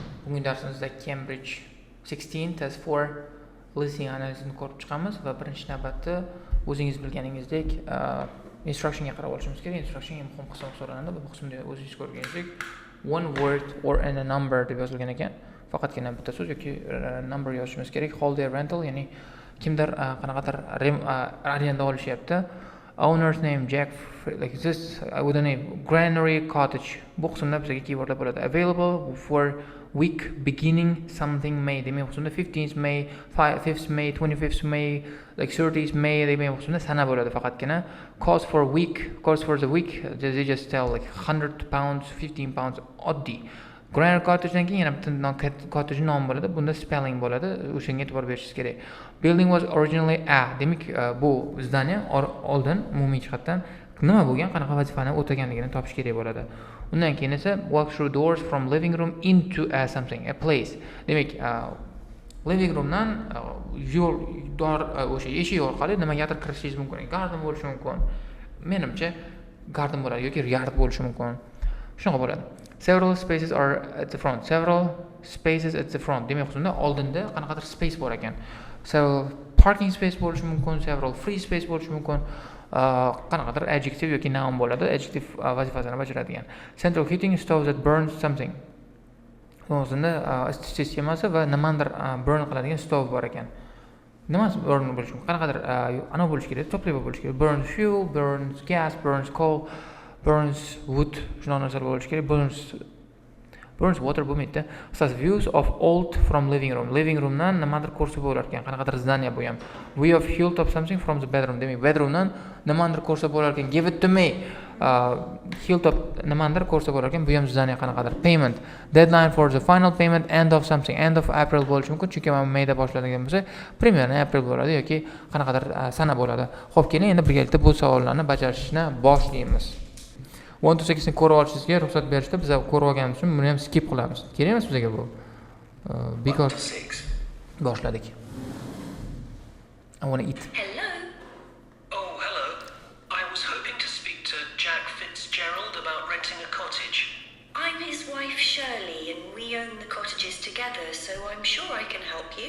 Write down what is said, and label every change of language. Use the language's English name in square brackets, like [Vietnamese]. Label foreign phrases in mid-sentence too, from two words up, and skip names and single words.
[Uzbek] Bugungi darsimizda Cambridge 16 test 4 listening analizini ko'rib chiqamiz va birinchi navbatda o'zingiz bilganingizdek instructionga qarab olishimiz kerak. Instruction eng muhim qism hisoblanadi. Bu qismda o'zingiz ko'rganingizdek [English] one word or in a number [Uzbek] deb yozilgan ekan. Faqatgina bitta so'z yoki number yozishimiz kerak. [English] Holiday rental, [Uzbek] ya'ni kimdir qanaqadir arenda olishyapti. [English] Owner's name Jack, like this with a name Granary Cottage. [Uzbek] Bu qismda bizga keywordlar bo'ladi. [English] Available for week beginning something May. [Uzbek] Demak, qismda 15th May, 5th May, 25th May, like 30th May demak qismda sana bo'ladi faqatgina. [English] Cost for the week, they just tell like 100 pounds, 15 pounds oddiy. [Uzbek] Granary Cottagedan keyin yana bitta cottage nom bo'ladi. Bunda spelling bo'ladi. O'shanga e'tibor berishingiz kerak. [English] Building was originally [Uzbek] demak bu zdaniya oldin umumiy jihatdan nima bo'lgan, qanaqa vazifani o'taganligini topish kerak bo'ladi. Undan keyin esa [English] walk through doors from living room into something, a place. [Uzbek] Demak, living roomdan yo'l o'sha eshik orqali nimagadir kirishingiz mumkin. Garden bo'lishi mumkin. Menimcha garden bo'ladi yoki yard bo'lishi mumkin. Shunaqa bo'ladi. [English] Several spaces are at the front. [Uzbek] Demak, qismda oldinda qanaqadir space bor ekan. [English] Several parking space [Uzbek] bo'lishi mumkin, [English] several free space [Uzbek] bo'lishi mumkin. Qanaqadir adjective yoki noun bo'ladi. Adjective vazifasini bajaradigan. [English] Central heating stove that burns something. [Uzbek] O'zida isitish sistemasi va nimadir burn qiladigan stove bor ekan. Nimasi burn bo'lishi mumkin? Qanaqadir ana bo'lishi kerak, to'plab bo'lishi kerak. [English] Burns fuel, burns gas, burns coal, burns wood, [Uzbek] shunaqa narsalar bo'lishi kerak. [English] Burns water [Uzbek] bo'lmaydi. [English] Such views of old from living room. [Uzbek] Living roomdan nimadir ko'rsatib bo'lar ekan. Qanaqadir zdaniya bu ham. [English] View of hilltop something from the bedroom. [Uzbek] Demak, bedroomdan nimadir ko'rsatib bo'lar ekan. [English] Give it to me. [Uzbek] Hilltop nimadir ko'rsatib bo'lar ekan. Bu ham zdaniya qanaqadir. [English] Payment. Deadline for the final payment end of something. End of April [Uzbek] bo'lishi mumkin. Chunki mana mayda boshladigan bo'lsa, примерно April bo'ladi yoki qanaqadir sana bo'ladi. Xo'p, keling endi birgalikda bu savollarni bajarishni boshlaymiz. 1 to 6 ni ko'rib olishingizga ruxsat berishdi. Biz ko'rib olganimiz uchun buni ham skip qilamiz. Kerak emas bizga bu. Because boshladik. [English] I want to eat. Hello. Oh, hello. I was hoping to speak to Jack Fitzgerald about renting a cottage. I'm his wife Shirley and we own the cottages together, so I'm sure I can help you.